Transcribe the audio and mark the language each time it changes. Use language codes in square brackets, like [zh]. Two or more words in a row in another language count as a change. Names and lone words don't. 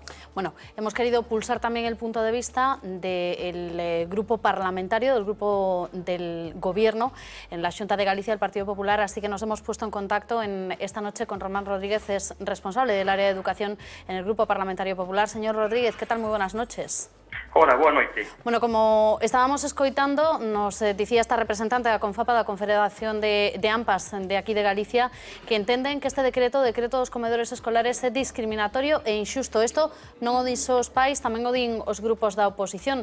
[es] Bueno, hemos querido pulsar también el punto de vista del grupo parlamentario, del grupo del Gobierno en la Xunta de Galicia del Partido Popular, así que nos hemos puesto en contacto esta noche con Román Rodríguez, es responsable del área de educación en el Grupo Parlamentario Popular. Señor Rodríguez, ¿qué tal? Muy buenas noches. [gl] Hola, boa noite. Bueno, como estábamos escoitando, nos dicía esta representante da Confapa, da Confederación de AMPAs de aquí de Galicia, que entenden que este decreto dos comedores escolares é discriminatorio e injusto. Isto non o din só os pais, tamén o din os grupos da oposición.